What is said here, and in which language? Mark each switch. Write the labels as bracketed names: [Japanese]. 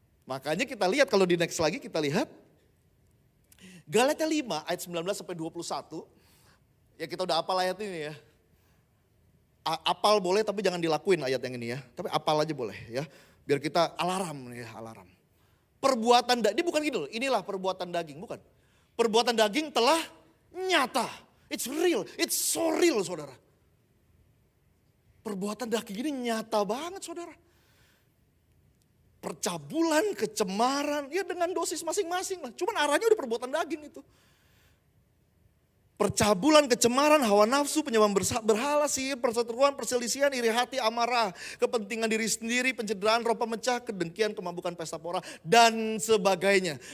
[Indonesian] Makanya kita lihat kalau di next lagi kita lihat. Galatia 5 ayat 19 sampai 21. Ya kita udah apal ayat ini ya. Apal boleh tapi jangan dilakuin ayat yang ini ya. Tapi apal aja boleh ya. Biar kita alarm ya, alarm. Perbuatan ini bukan gitu loh. Inilah perbuatan daging, bukan. Perbuatan daging telah nyata. [English] It's real, it's so real saudara. [Indonesian] Perbuatan daging ini nyata banget saudara. Percabulan, kecemaran, ya dengan dosis masing-masing lah. Cuman arahnya udah perbuatan daging itu. Percabulan, kecemaran, hawa nafsu, penyembah berhala, sihir, perseteruan, perselisihan, iri hati, amarah, kepentingan diri sendiri, pencederaan, roh pemecah, kedengkian, kemabukan, pesta pora, dan sebagainya.